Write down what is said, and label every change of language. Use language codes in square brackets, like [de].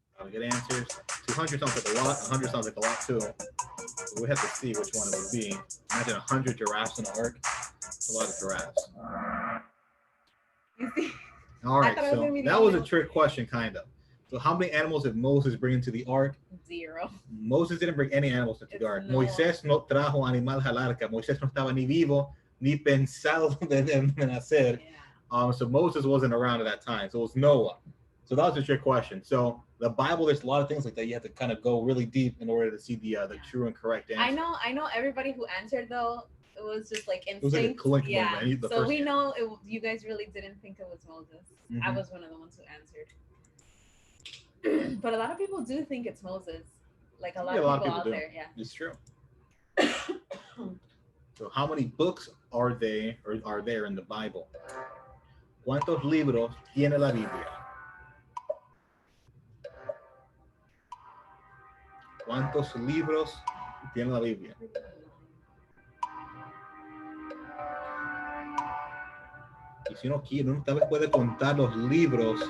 [en] Good answers. 200 sounds like a lot. 100 sounds like a lot too. So we have to see which one it would be. Imagine 100 giraffes in the ark. It's a lot of giraffes. You see? All right, so that was a trick question, kind of. So how many animals did Moses bring into the ark? 0. Moses didn't bring any animals into the ark. [es] No. Moisés no trajo animales al arca. Moisés no estaba ni vivo, ni pensado de nacer. [en] Yeah. So Moses wasn't around at that time. So it was Noah. So that was a trick question. So the Bible, there's a lot of things like that. You have to kind of go really deep in order to see the true and correct answer. I know everybody who answered though, it was just like instinct. It was like a click moment. So we know you guys really didn't think it was Moses. Mm-hmm. I was one of the ones who answered. But a lot of people do think it's Moses. Like a lot of people out there, yeah. It's true. So how many books are there in the Bible? [es] ¿Cuántos libros tiene la Biblia? ¿Cuántos libros tiene la Biblia? Y si no quiere, tal vez puede contar los libros.